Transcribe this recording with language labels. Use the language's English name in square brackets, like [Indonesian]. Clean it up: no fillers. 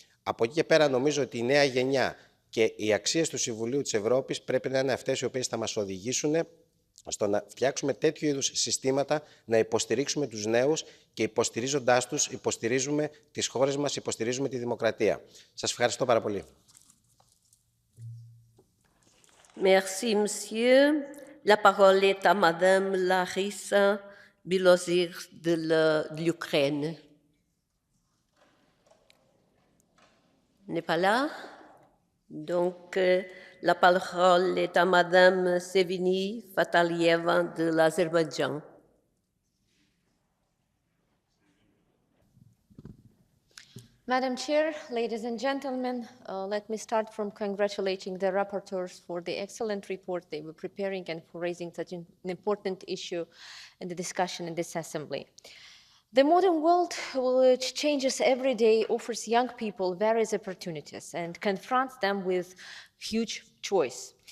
[Greek] Από εκεί και πέρα νομίζω ότι η νέα γενιά και οι αξίες του Συμβουλίου της Ευρώπης πρέπει να είναι αυτές οι οποίες θα μας οδηγήσουν στο να φτιάξουμε τέτοιου είδους συστήματα, να υποστηρίξουμε τους νέους και υποστηρίζοντάς τους, υποστηρίζουμε τις χώρες μας, υποστηρίζουμε τη δημοκρατία. Σας ευχαριστώ πάρα πολύ. [French] Merci, monsieur. La parole est à Madame Larissa Bilozir de l'Ukraine. N'est pas là? Donc, la parole est à Madame Sevini Fatalieva de l'Azerbaïdjan. [English] Madam Chair, ladies and gentlemen, let me start from congratulating the rapporteurs for the excellent report they were preparing and for raising such an important issue in the discussion in this Assembly. The modern world, which changes every day, offers young people various opportunities and confronts them with huge choice.